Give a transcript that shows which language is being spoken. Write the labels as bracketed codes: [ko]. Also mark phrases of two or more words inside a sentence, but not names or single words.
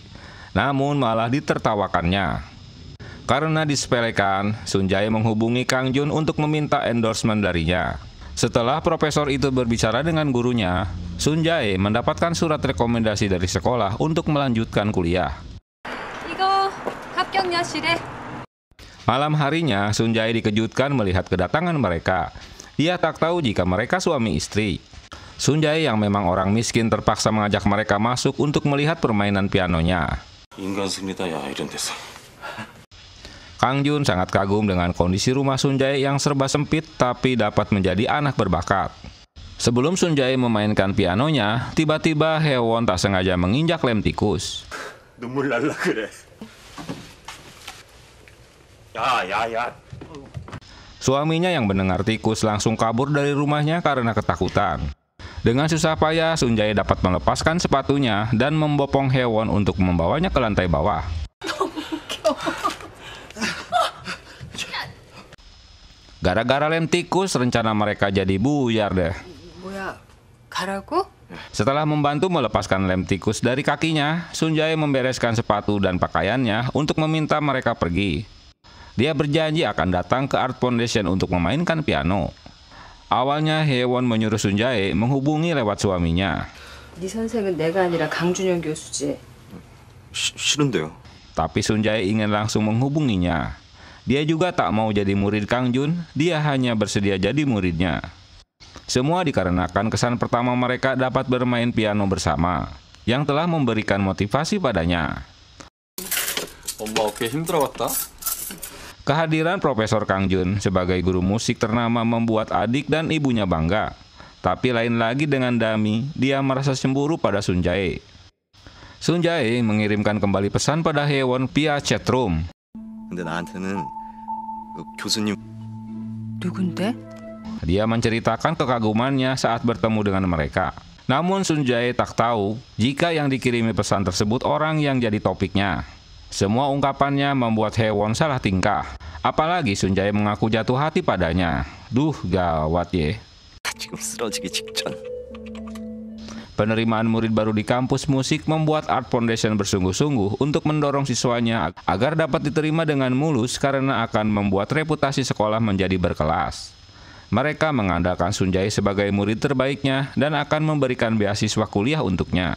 [id] Namun malah ditertawakannya. Karena disepelekan, Sun Jae menghubungi Kang Jun untuk meminta endorsement darinya. Setelah profesor itu berbicara dengan gurunya, Sun Jae mendapatkan surat rekomendasi dari sekolah untuk melanjutkan kuliah. [ko] 이거 합격여실에. [id] Malam harinya, Sun Jae dikejutkan melihat kedatangan mereka. Dia tak tahu jika mereka suami istri. Sun Jae yang memang orang miskin terpaksa mengajak mereka masuk untuk melihat permainan pianonya. [ko] 인간 승리다 야 이런 데서. [id] Kang Jun sangat kagum dengan kondisi rumah Sun Jae yang serba sempit tapi dapat menjadi anak berbakat. Sebelum Sun Jae memainkan pianonya, tiba-tiba Hye-won tak sengaja menginjak lem tikus. [ko] 눈물 날라 그래. 야. [id] Suaminya yang mendengar tikus langsung kabur dari rumahnya karena ketakutan. Dengan susah payah, Sun Jae dapat melepaskan sepatunya dan membopong Hye-won untuk membawanya ke lantai bawah. Gara-gara lem tikus, rencana mereka jadi buyar deh. [ko] 뭐야, 가라고? [id] Setelah membantu melepaskan lem tikus dari kakinya, Sun Jae membereskan sepatu dan pakaiannya untuk meminta mereka pergi. Dia berjanji akan datang ke Art Foundation untuk memainkan piano. Awalnya Hye-won menyuruh Sun Jae menghubungi lewat suaminya. [ko] 네 선생은 내가 아니라 강준영 교수지. 싫은데요. [id] Tapi Sun Jae ingin langsung menghubunginya. Dia juga tak mau jadi murid Kang Jun, dia hanya bersedia jadi muridnya. Semua dikarenakan kesan pertama mereka dapat bermain piano bersama, yang telah memberikan motivasi padanya. [ko] 엄마 어깨 힘들어갔다. [id] Kehadiran Profesor Kang Jun sebagai guru musik ternama membuat adik dan ibunya bangga. Tapi lain lagi dengan Dami, dia merasa cemburu pada Sun Jae. Sun Jae mengirimkan kembali pesan pada Hye-won via chatroom. [ko] 근데 나한테는 교수님 누군데? [id] Dia menceritakan kekagumannya saat bertemu dengan mereka. Namun Sun Jae tak tahu jika yang dikirimi pesan tersebut orang yang jadi topiknya. Semua ungkapannya membuat Hye-won salah tingkah. Apalagi Sun Jae mengaku jatuh hati padanya. Duh, gawat ye. [ko] 지금 쓰러지기 직전. [id] Penerimaan murid baru di kampus musik membuat Art Foundation bersungguh-sungguh untuk mendorong siswanya agar dapat diterima dengan mulus karena akan membuat reputasi sekolah menjadi berkelas. Mereka mengandalkan Sunjae sebagai murid terbaiknya dan akan memberikan beasiswa kuliah untuknya.